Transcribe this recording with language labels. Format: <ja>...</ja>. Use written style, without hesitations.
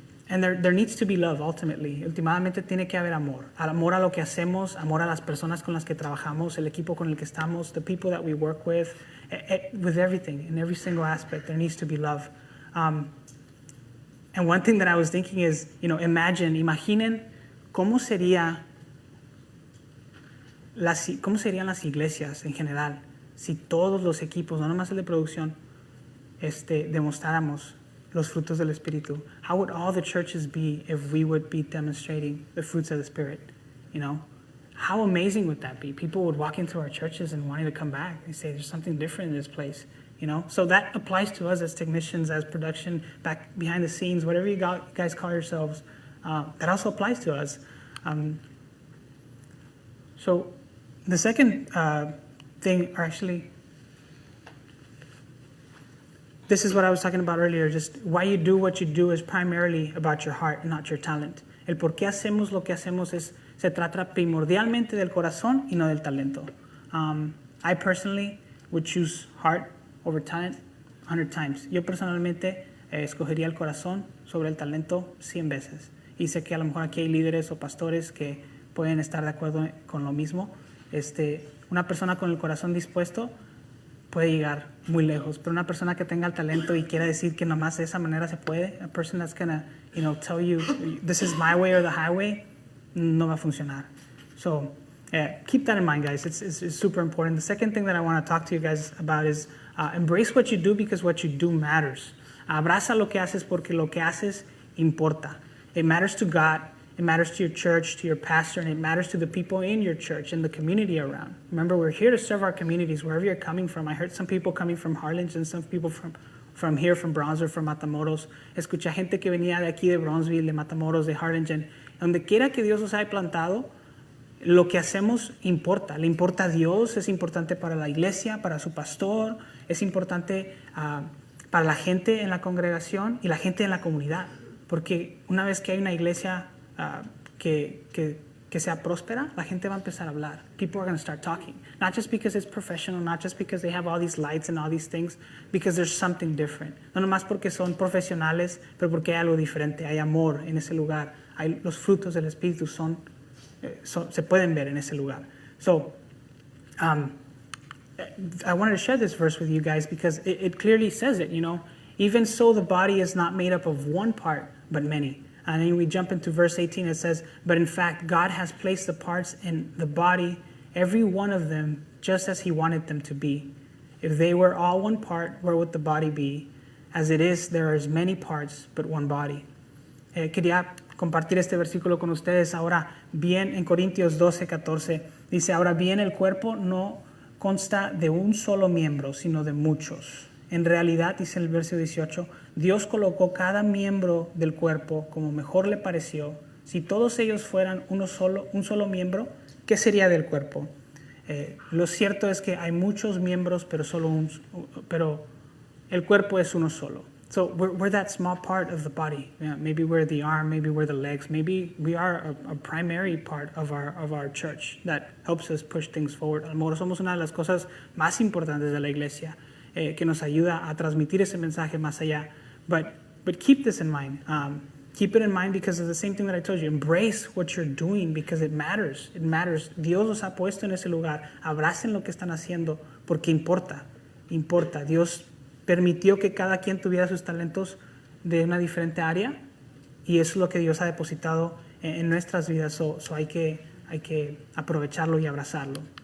<en>And there needs to be love, ultimately.</en> <es>Últimamente tiene que haber amor. Amor a lo que hacemos, amor a las personas con las que trabajamos, el equipo con el que estamos,</es> <en>the people that we work with everything, in every single aspect, there needs to be love. And one thing that I was thinking is,</en> <es>imaginen cómo serían las iglesias en general si todos los equipos, no nomás el de producción, demostráramos los frutos del Espíritu.</es> <en>How would all the churches be if we would be demonstrating the fruits of the Spirit? How amazing would that be? People would walk into our churches and wanting to come back and say, there's something different in this place. you know? So that applies to us as technicians, as production, back behind the scenes, whatever you guys call yourselves. That also applies to us. So the second thing, or actually, this is what I was talking about earlier. Just why you do what you do is primarily about your heart and not your talent.</en> <es>El por qué hacemos lo que hacemos se trata primordialmente del corazón y no del talento.</es> <en>I personally would choose heart over talent 100 times.</en> <es>Yo personalmente escogería el corazón sobre el talento 100 veces. Y sé que a lo mejor aquí hay líderes o pastores que pueden estar de acuerdo con lo mismo. Una persona con el corazón dispuesto puede llegar muy lejos, pero una persona que tenga el talento y quiera decir que nomás de esa manera se puede,</es> <en>a person that's gonna, tell you this is my way or the highway,</en> <es>no va a funcionar.</es> <en>So keep that in mind, guys. It's super important. The second thing that I want to talk to you guys about is embrace what you do because what you do matters. Abraza lo que haces porque lo que haces importa. It matters to God. It matters to your church, to your pastor, and it matters to the people in your church and the community around. Remember, we're here to serve our communities wherever you're coming from. I heard some people coming from Harlingen, some people from here, from Bronzeville, from Matamoros.</en> <es>Escuché gente que venía de aquí, de Bronzeville, de Matamoros, de Harlingen. Donde quiera que Dios os haya plantado, lo que hacemos importa. Le importa a Dios, es importante para la iglesia, para su pastor, es importante para la gente en la congregación y la gente en la comunidad. Porque una vez que hay una iglesia que sea próspera, la gente va a empezar a hablar.</es> <en>People are going to start talking. Not just because it's professional, not just because they have all these lights and all these things, because there's something different.</en> <es>No nomás porque son profesionales, pero porque hay algo diferente. Hay amor en ese lugar. Los frutos del Espíritu se pueden ver en ese lugar.</es> <en>So, I wanted to share this verse with you guys because it clearly says it, Even so, the body is not made up of one part, but many. And then we jump into verse 18, it says, but in fact, God has placed the parts in the body, every one of them, just as he wanted them to be. If they were all one part, where would the body be? As it is, there are as many parts, but one body.</en> <es>Quería compartir este versículo con ustedes. Ahora bien, en Corintios 12:14, dice, ahora bien, el cuerpo no consta de un solo miembro, sino de muchos. En realidad, dice el verso 18, Dios colocó cada miembro del cuerpo como mejor le pareció. Si todos ellos fueran un solo miembro, ¿qué sería del cuerpo? Lo cierto es que hay muchos miembros, pero el cuerpo es uno solo.</es> <en>So we're that small part of the body. Yeah, maybe we're the arm, maybe we're the legs, maybe we are a primary part of our church that helps us push things forward.</en> <es>A lo mejor somos una de las cosas más importantes de la iglesia. Que nos ayuda a transmitir ese mensaje más allá.</es> <en>But keep this in mind. Keep it in mind because of the same thing that I told you. Embrace what you're doing because it matters. It matters.</en> <es>Dios los ha puesto en ese lugar. Abracen lo que están haciendo porque importa. Importa. Dios permitió que cada quien tuviera sus talentos de una diferente área y eso es lo que Dios ha depositado en nuestras vidas. So hay que aprovecharlo y abrazarlo.</es>